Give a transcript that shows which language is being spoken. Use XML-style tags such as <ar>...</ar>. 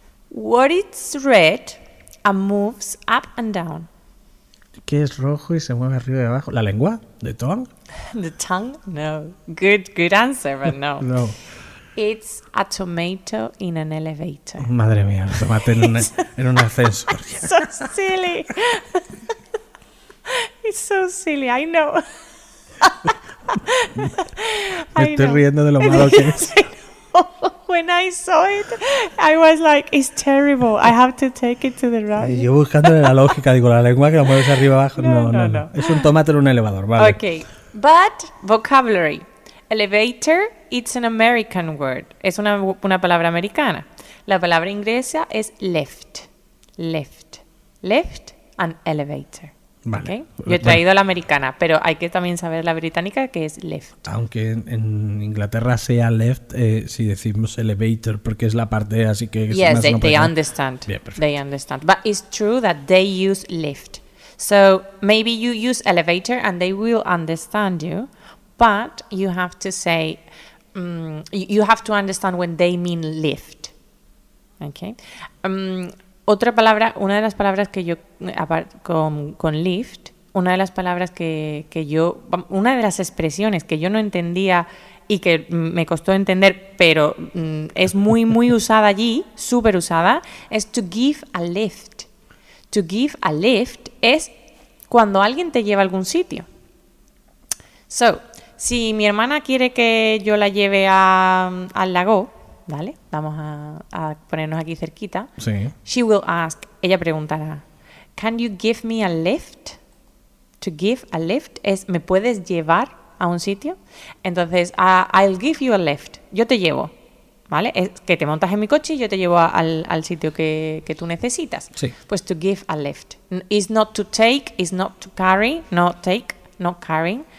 <en>What is red and moves up and down?</en> <es>¿Qué es rojo y se mueve arriba y abajo? ¿La lengua?</es> <en>¿The tongue? The tongue? No. Good answer, but no. No. It's a tomato in an elevator.</en> <es>Madre mía, el tomate en un ascensor.</es> <en>So silly. It's so silly, I know.</en> <es>Me estoy riendo de lo malo que es.</es> <en>When I saw it, I was like, it's terrible. I have to take it to the right.</en> <es>Yo buscando la lógica, digo, la lengua que la mueves arriba abajo. No. Es un tomate en un elevador, vale.</es> <en>Okay. But vocabulary. Elevator, it's an American word.</en> <es>Es una palabra americana. La palabra inglesa es lift. Lift.</es> <en>Lift and elevator.</en> <es>Vale.</es> <en>Okay.</en> <es>Yo he traído la americana, pero hay que también saber la británica, que es lift. Aunque en Inglaterra sea lift, si decimos elevator, porque es la parte, así que...</es> <en>Yes, they understand.</en> <es>Bien, perfecto.</es> <en>They understand. But it's true that they use lift. So maybe you use elevator and they will understand you, but you have to say, you have to understand when they mean lift. Okay.</en> <es>Otra palabra, una de las palabras que yo, con lift, una de las palabras que yo, una de las expresiones que yo no entendía y que me costó entender, pero es muy, muy usada allí, súper usada, es</es> <en>to give a lift. To give a lift</en> <es>es cuando alguien te lleva a algún sitio. So, si mi hermana quiere que yo la lleve al lago, ¿vale? Vamos a ponernos aquí cerquita. Sí.</es> <en>She will ask,</en> <es>ella preguntará,</es> <en>can you give me a lift? To give a lift</en> <es>es, ¿me puedes llevar a un sitio? Entonces,</es> <en>I'll give you a lift.</en> <es>Yo te llevo, ¿vale? Es que te montas en mi coche y yo te llevo al sitio que tú necesitas. Sí. Pues</es> <en>to give a lift. It's not to take, it's not to carry, not take, not carrying.</en>